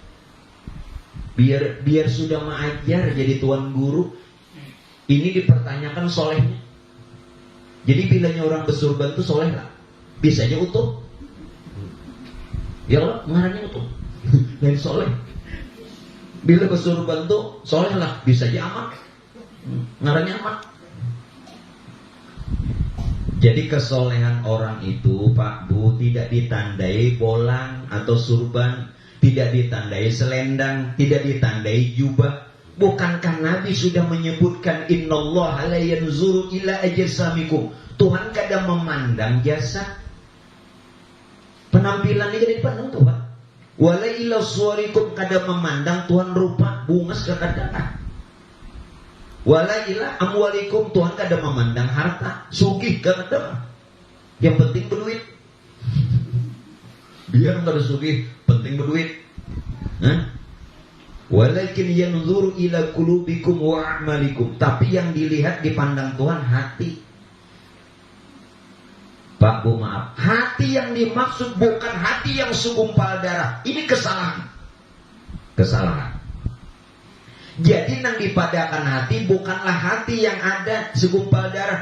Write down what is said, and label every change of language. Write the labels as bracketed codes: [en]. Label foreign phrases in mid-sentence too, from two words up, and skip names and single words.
[id] Biar sudah mengajar jadi tuan guru, ini dipertanyakan solehnya. [bjn] Jadi bilanya orang bersurban itu soleh lah, bisanya utuh. Ya Allah, ngarannya utuh, dan soleh. Bila bersurban itu soleh lah, bisa aja amat, ngarannya amat. [id] Jadi kesolehan orang itu Pak Bu tidak ditandai bolang atau surban, tidak ditandai selendang, tidak ditandai jubah. Bukankah Nabi sudah menyebutkan [ar] innallaha la yanzuru ila ajsamikum. [bjn] Tuhan kadang memandang jasad. Penampilan ini kadang dipandang Tuhan. [ar] Wala ila suwarikum [bjn] kadang memandang Tuhan rupa bungas kadang. [ar] Wala ila amwalikum, [bjn] Tuhan kadang memandang harta, sugih kadang. [id] Yang penting berduit. Biar enggak ada sugih, penting berduit. [ar] Walakin yanzuru ila qulubikum wa a'malikum. [id] Tapi yang dilihat dipandang Tuhan hati. Pak Bu maaf, hati yang dimaksud bukan hati yang segumpal darah. Ini kesalahan. Kesalahan. [bjn] Jadi yang dipadakan hati bukanlah hati yang ada segumpal darah.